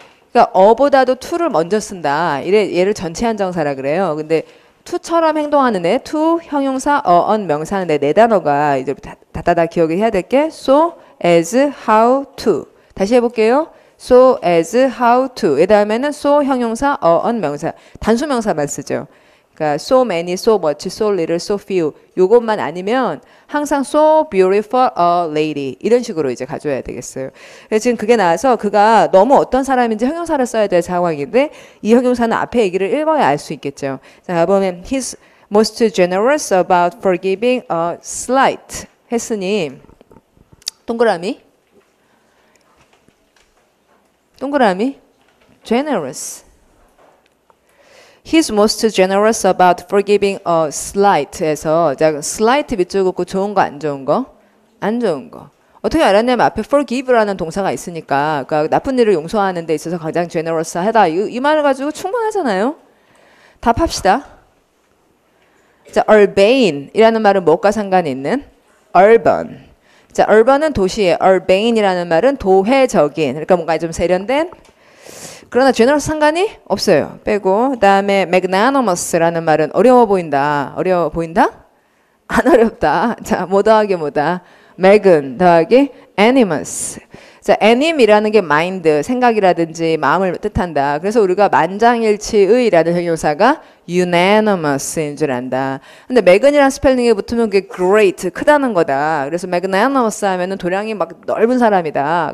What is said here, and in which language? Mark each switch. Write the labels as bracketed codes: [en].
[ko] 그러니까 어보다도 to를 먼저 쓴다. 얘를 전체 한정사라 그래요. 근데 to처럼 행동하는 애, to 형용사, 어언 명사는 네 단어가 이제 다다다 기억을 해야 될 게 so, as, how, to. 다시 해볼게요. so, as, how, to. 그 다음에는 so 형용사, 어언 명사. 단수 명사만 쓰죠. 그러니까 so many, so much, so little, so few. 요것만 아니면 항상 [en] so beautiful a lady [ko] 이런 식으로 이제 가져야 되겠어요. 그래서 지금 그게 나와서 그가 너무 어떤 사람인지 형용사를 써야 될 상황인데 이 형용사는 앞에 얘기를 읽어야 알 수 있겠죠. 자, 보면 [en] he's most generous about forgiving a slight [ko] 했으니 동그라미 generous. [en] He's most generous about forgiving a slight [ko] 에서 자, slight 밑줄 긋고 좋은 거 안 좋은 거? 안 좋은 거. 어떻게 알았냐면 앞에 forgive라는 동사가 있으니까 그러니까 나쁜 일을 용서하는 데 있어서 가장 generous하다. 이 말을 가지고 충분하잖아요. 답합시다. 자, urban이라는 말은 뭐과 상관이 있는? urban. 자, urban은 도시에, urban이라는 말은 도회적인. 그러니까 뭔가 좀 세련된 그러나 generous 상관이 없어요. 빼고 그 다음에 magnanimous라는 말은 어려워 보인다. 어려워 보인다? 안 어렵다. 자, 뭐 더하기 뭐다? magn 더하기 animus. 자, anim이라는 게 mind, 생각이라든지 마음을 뜻한다. 그래서 우리가 만장일치의라는 형용사가 unanimous인 줄 안다. 근데 magn이라는 스펠링에 붙으면 그게 great, 크다는 거다. 그래서 magnanimous 하면은 도량이 막 넓은 사람이다.